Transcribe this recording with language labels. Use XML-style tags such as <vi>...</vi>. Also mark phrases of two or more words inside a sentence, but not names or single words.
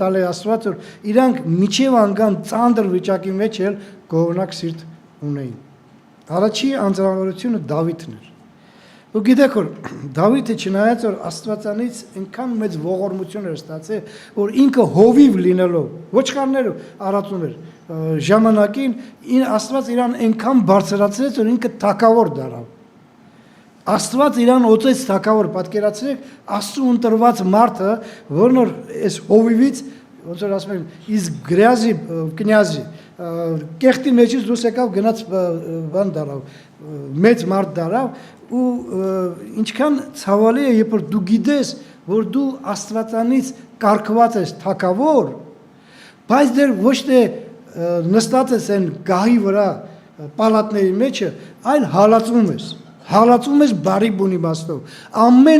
<hy>տալի Աստված որ իրանք միջև անգամ ծանր վիճակի մեջ էլ գոհունակ սիրտ ունեին։ Առաջի անձնավորությունը Դավիթն էր։ Ու գիտեք որ Դավիթը չնայած որ Աստվածանից այնքան մեծ ողորմություն էր ստացել, որ ինքը հովիվ լինելով ոչխարներով առածում էր ժամանակին Աստված իրան այնքան բարձրացրեց, որ ինքը թագավոր դառավ։ Աստված իրան օծեց թագավոր, պատկերացրեք Աստծու ընտրված մարդը, որն որ այս հովիվից ոնց որ ասում են,</hy> <ru>из грязи в князи,</ru> <hy>կեղտի մեջից դուրս եկավ գնաց բան դարավ, մեծ մարդ դարավ ու ինչքան ցավալի է, երբ որ դու գիտես, որ դու Աստվածանից կարգված ես թագավոր, բայց դեռ ոչ թե նստած ես այն գահի վրա պալատների մեջը, այլ հալածվում ես բարի բուն իմաստով, ամեն</hy>